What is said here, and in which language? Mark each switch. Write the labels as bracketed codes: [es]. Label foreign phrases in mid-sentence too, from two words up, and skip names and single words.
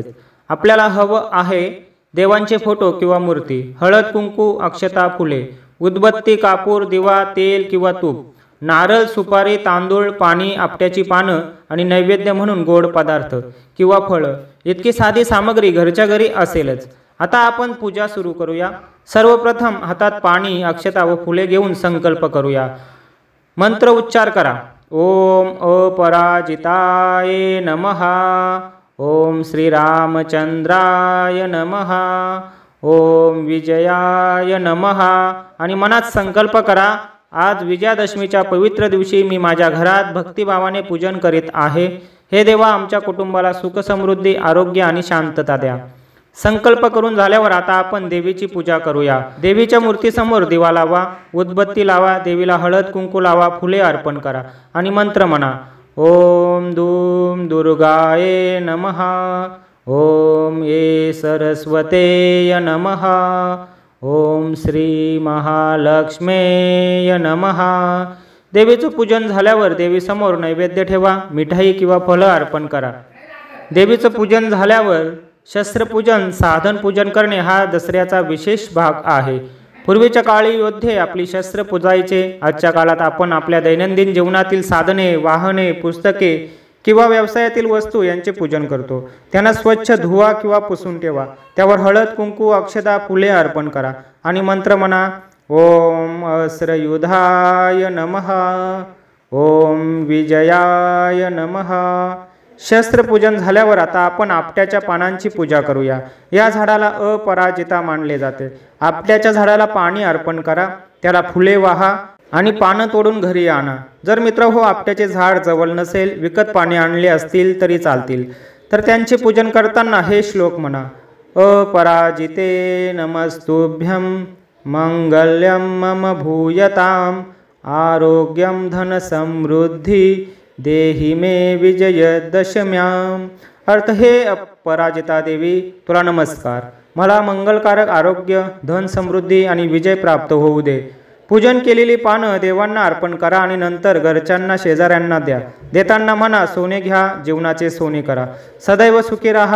[mr] आपल्याला हवं आहे देवांचे फोटो किंवा मूर्ती, हळद कुंकू, अक्षता, फुले, उदबत्ती, कापूर, दिवा, तेल किंवा तूप, नारळ, सुपारी, तांदूळ, पाणी, आपट्याची पानं आणि नैवेद्य म्हणून गोड पदार्थ किंवा फळं। इतकी साधी सामग्री घरच्या घरी असेलच। आता आपण पूजा सुरू करूया। सर्वप्रथम हातात पाणी, अक्षता व फुले घेऊन संकल्प करूया। मंत्र उच्चार करा। [sa] ओम अपराजिताय नमः, ओम श्रीरामचंद्राय नमः, ओम विजयाय नमः। [mr] आणि मनात संकल्प करा, आज विजयादशमीच्या पवित्र दिवशी मी माझ्या घरात भक्तिभावाने पूजन करीत आहे। हे देवा, आमच्या कुटुंबाला सुख समृद्धी, आरोग्य आणि शांतता द्या। संकल्प करून झाल्यावर आता आपण देवीची पूजा करूया। देवीच्या मूर्तीसमोर दिवा लावा, उदबत्ती लावा, देवीला हळद कुंकू लावा, फुले अर्पण करा आणि मंत्र म्हणा। [sa] ओम धूम दुर्गाये नमः, ओम ये सरस्वतेय नमः, ओम श्री महालक्ष्मेय नमः। [mr] देवीचं पूजन झाल्यावर देवीसमोर नैवेद्य ठेवा, मिठाई किंवा फळं अर्पण करा। देवीचं पूजन झाल्यावर शस्त्रपूजन, साधन पूजन करणे हा दसऱ्याचा विशेष भाग आहे। पूर्वीच्या काळी योद्धे आपली शस्त्र पूजायचे। आजच्या काळात आपण आपल्या दैनंदिन जीवनातील साधने, वाहने, पुस्तके किंवा व्यवसायातील वस्तू यांचे पूजन करतो। त्यांना स्वच्छ धुवा किंवा पुसून ठेवा। त्यावर हळद कुंकू, अक्षता, फुले अर्पण करा आणि मंत्र म्हणा। [sa] ओम अस्त्रयुधाय नमः, ओम विजयाय नमः। [mr] शस्त्रपूजन झाल्यावर आता आपण आपट्याच्या पानांची पूजा करूया। या झाडाला अपराजिता मानले जाते। आपट्याच्या झाडाला पाणी अर्पण करा, त्याला फुले वाहा आणि पानं तोडून घरी आणा। जर मित्रहो आपट्याचे झाड जवळ नसेल, विकत पाणी आणले असतील तरी चालतील, तर त्यांचे पूजन करताना हे श्लोक म्हणा। [sa] अपराजिते नमस्तुभ्यं, मंगल्यं मम भूयताम, आरोग्यं धन समृद्धी देहि मे विजयदशम्याम। [mr] अर्थ, हे अपराजिता देवी, तुला नमस्कार। मला मंगलकारक आरोग्य, धन समृद्धी आणि विजय प्राप्त होऊ दे। पूजन केलेली पानं देवांना अर्पण करा आणि नंतर घरच्यांना, शेजाऱ्यांना द्या। देताना म्हणा, सोने घ्या, जीवनाचे सोने करा, सदैव सुखी राहा।